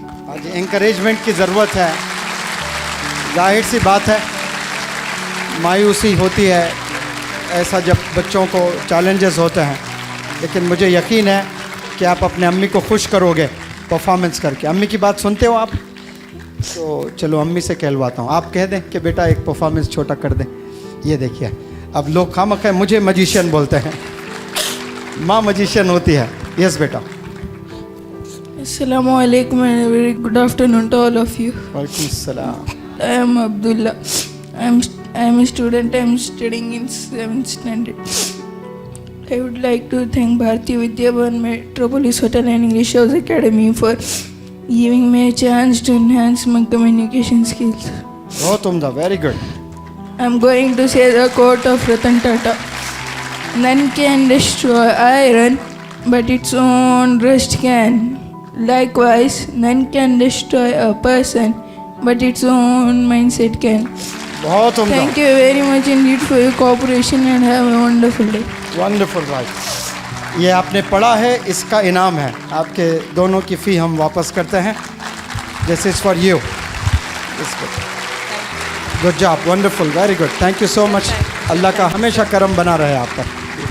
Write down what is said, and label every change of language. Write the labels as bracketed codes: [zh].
[hi] आज एनकरेजमेंट की ज़रूरत है। जाहिर सी बात है, मायूसी होती है ऐसा जब बच्चों को चैलेंजेस होते हैं, लेकिन मुझे यकीन है कि आप अपने अम्मी को खुश करोगे परफॉर्मेंस करके। अम्मी की बात सुनते हो आप? तो चलो अम्मी से कहलवाता हूँ, आप कह दें कि बेटा एक परफॉर्मेंस छोटा कर दें। ये देखिए, अब लोग खामखा मुझे मजिशियन बोलते हैं, माँ मजिशियन होती है। [en] Yes बेटा। Assalamu alaikum and a very good afternoon to all of you. [hi] वालेकुम सलाम। [en] I am Abdullah. I am a student. I am studying in 7th standard. I would like to thank Bharati Vidyavan Metropolis Hotel and English House Academy for giving me a chance to enhance my communication skills. [hi] बहुत उम्दा, [en] Very good. I am going to say the quote of Ratan Tata. None can destroy iron, but its own rust can. Likewise, none can destroy a person, but its own mindset can. [hi] बहुत उम्दा, [en] Thank you very much indeed for your cooperation and have a wonderful day. Wonderful right. [hi] ये आपने पढ़ा है, इसका इनाम है। आपके दोनों की फ़ी हम वापस करते हैं। [en] This is for you. Good job, wonderful, very good, thank you so much. [hi] अल्लाह का हमेशा करम बना रहे आप पर।